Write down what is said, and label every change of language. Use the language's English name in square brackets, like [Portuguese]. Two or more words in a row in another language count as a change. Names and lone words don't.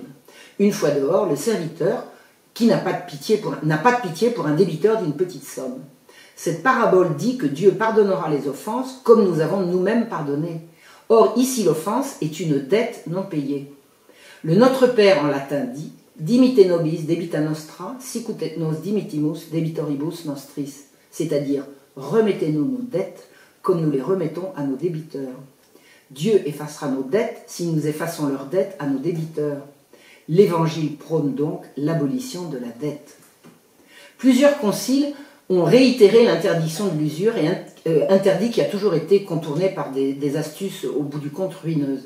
[French] Une fois dehors, le serviteur, qui n'a pas de pitié pour un débiteur d'une petite somme. Cette parabole dit que Dieu pardonnera les offenses comme nous avons nous-mêmes pardonné. Or, ici, l'offense est une dette non payée. Le Notre Père en latin dit [Latin] « Dimite nobis debita nostra, sic ut et nos dimitimus debitoribus nostris », [French] c'est-à-dire « Remettez-nous nos dettes comme nous les remettons à nos débiteurs ». Dieu effacera nos dettes si nous effaçons leurs dettes à nos débiteurs. L'Évangile prône donc l'abolition de la dette. Plusieurs conciles ont réitéré l'interdiction de l'usure, et interdit qui a toujours été contourné par des astuces au bout du compte ruineuses.